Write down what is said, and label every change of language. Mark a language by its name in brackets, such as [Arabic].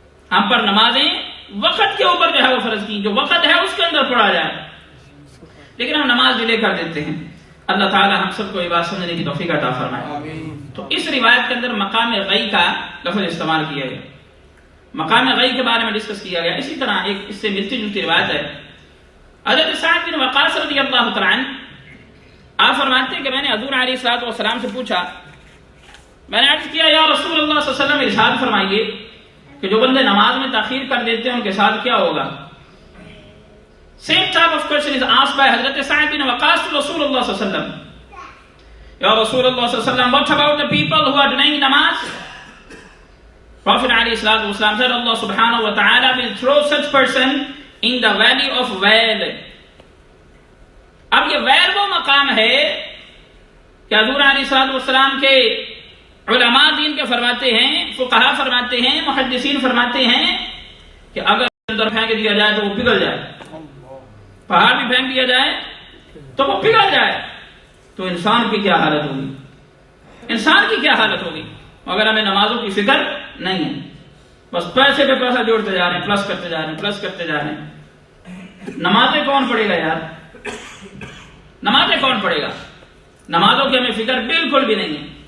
[Urdu] ہم پر نمازیں وقت کے اوپر جو ہے وہ فرض کی، جو وقت ہے اس کے اندر پڑھا جائے، لیکن ہم نماز ڈیلے کر دیتے ہیں۔ اللہ تعالی ہم سب کو یہ بات سمجھنے کی توفیق عطا فرمائے۔ تو اس روایت کے اندر مقام غی کا لفظ استعمال کیا گیا، مقام غی کے بارے میں ڈسکس کیا گیا۔ اسی طرح ایک اس سے ملتی جلتی روایت ہے، حضرت سعد بن وقاص رضی اللہ تعالیٰ عنہ آپ فرماتے ہیں کہ میں نے حضور علیہ الصلوۃ والسلام سے پوچھا، میں نے عرض کیا یا رسول اللہ صلی اللہ علیہ وسلم ارشاد فرمائیے کہ جو بندے نماز میں تاخیر کر دیتے ہیں ان کے ساتھ کیا ہوگا؟ [English] Same type of question is asked by Hazrat Sa'd bin Waqqas to Rasulullah sallallahu alaihi wasallam. Ya Rasulullah sallallahu alaihi wasallam, what about the people who are denying namaz? Prophet alayhi salatu wasallam said, Allah subhanahu wa ta'ala will throw such person in the valley of Wail. [Urdu] اب یہ well وہ مقام ہے کہ حضور علیہ الصلوۃ والسلام کے علماء دین کے فرماتے ہیں، فقہا فرماتے ہیں، محدثین فرماتے ہیں کہ اگر اندر پھینک دیا جائے تو وہ پگھل جائے، پہاڑ بھی پھینک دیا جائے تو وہ پگھل جائے، تو انسان کی کیا حالت ہوگی؟ انسان کی کیا حالت ہوگی؟ مگر ہمیں نمازوں کی فکر نہیں ہے، بس پیسے پہ پیسہ جوڑتے جا رہے ہیں، پلس کرتے جا رہے ہیں، پلس کرتے جا رہے ہیں۔ نمازیں کون پڑھے گا یار؟ نمازیں کون پڑھے گا؟ نمازوں کی ہمیں فکر بالکل بھی نہیں ہے۔